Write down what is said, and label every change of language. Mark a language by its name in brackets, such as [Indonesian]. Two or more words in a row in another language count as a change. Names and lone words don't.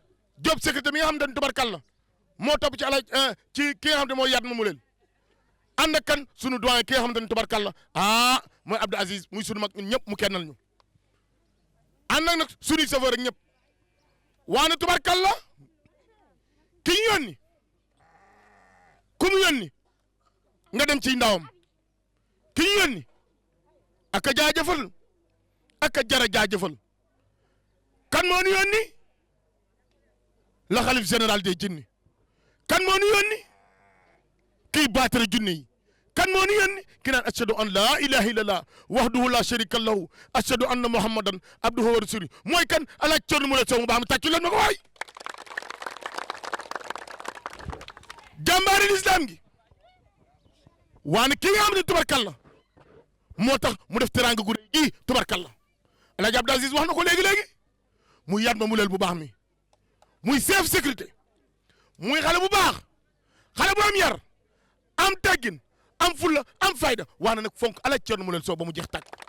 [Wolof] Diop sécurité mi nga xam ne tubarkalla moo topp ci ci ki nga xam ne mooy Yatma Moulel ànd ak kan sunu doyen ki nga xamante ne tubarkalla mooy Abdou Aziz muy sunu mag ñun ñëpp mu kennal ñu ànd ak nag sunuy chauffeur ak ñëpp waane tubarkalla ki ñu yónni ku mu yónni nga dem ci ndawam ki ñu yónni ak a jaajëfal ak a jara jaajëfal kan moo ñu yónni la xalif [French] général des [Wolof] jinni kan moo ñu yónni kii baatare junne yi kan moo ñu yónni ki naan [Arabic] أشهد أن لا إله إلا الله وحده لا شريك له أشهد أن محمدا عبده ورسوله [Wolof] mooy kan Alaaji Thierno Moule Sow mu baax mi tàccu leen ma ko waay jàmbaari lislaam gi waane kii nga xam ne tubarkalla moo tax mu def teraanga gu rëy gi tubarkalla Alaaji Abdou Aziz wax na ko léegi-léegi muy Yatma Moulel bu baax mi muy [French] chef sécurité [Wolof] muy xale bu baax xale bu am yar am teggin am fulla am fayda waane nag fonk Alaaji Thierno Moule Sow ba mu jeex tàkk